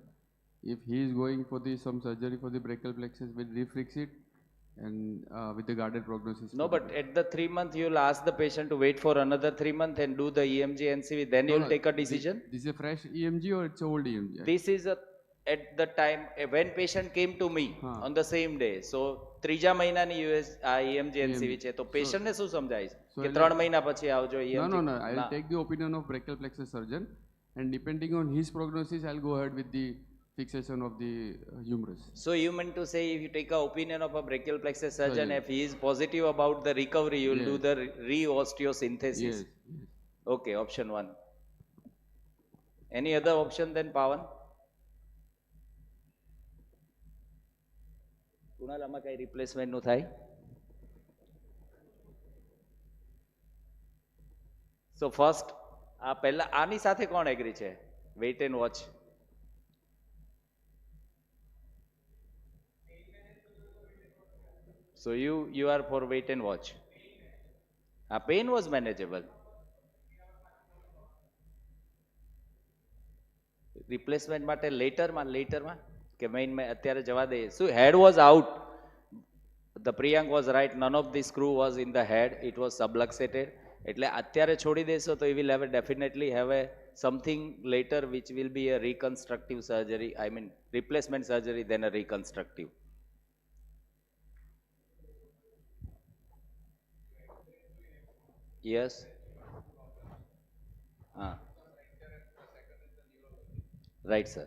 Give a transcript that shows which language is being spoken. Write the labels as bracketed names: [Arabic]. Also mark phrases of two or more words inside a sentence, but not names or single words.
[English] If he is going for some surgery for the brachial plexus, we'll refix it and with the guarded prognosis. No, but at the 3 month, you'll ask the patient to wait for another 3 months and do the EMG and see, then you'll take a decision. This is a fresh EMG or it's a old EMG? This is at the time when patient came to me on the same day. So, [Gujarati] ત્રીજા મહિનાની [English] EMG and CV [Gujarati] છે તો patient ને શું સમજાય કે 3 મહિના પછી આવજો EMG. [English] No, I'll take the opinion of brachial plexus surgeon and depending on his prognosis, I'll go ahead with the fixation of the humerus. So you meant to say if you take a opinion of a brachial plexus surgeon, if he is positive about the recovery, you will do the re-osteosynthesis. Yes. Okay, option 1. Any other option then, Pawan? Kunal, [Gujarati] આમાં કઈ replacement નું થાય? [English] So first, [Gujarati] આની સાથે કોણ એગ્રી છે? [English] Wait and watch. So you are for wait and watch. Pain was manageable. [Gujarati] Replacement માટે later માં કે main અત્યારે જવા દે. [English] So head was out. The Priyank was right. None of the screw was in the head. It was subluxated. [Gujarati] એટલે અત્યારે છોડી દેશો તો [English] he will definitely have something later which will be a reconstructive surgery. I mean replacement surgery than a reconstructive. Yes. Right, sir.